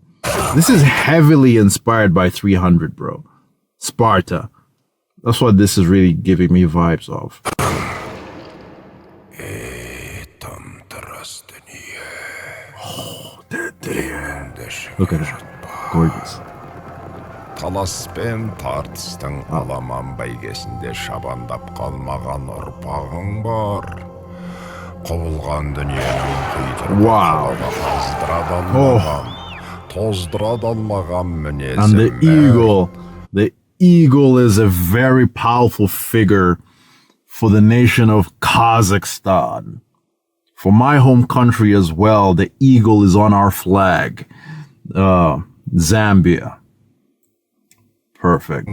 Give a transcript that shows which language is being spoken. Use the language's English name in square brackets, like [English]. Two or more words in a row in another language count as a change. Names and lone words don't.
[English] This is heavily inspired by 300, bro. Sparta. That's what this is really giving me vibes of. Oh, damn. Look at it. Gorgeous. [Kazakh] Таласпен тартыстың аламан бәйгесінде шабандап қалмаған ұрпағың бар. Құбылған дүниенің құйтырып тоздыра далмаған мінезім. [English] And the eagle is a very powerful figure for the nation of Kazakhstan. For my home country as well, the eagle is on our flag. Zambia. Perfect.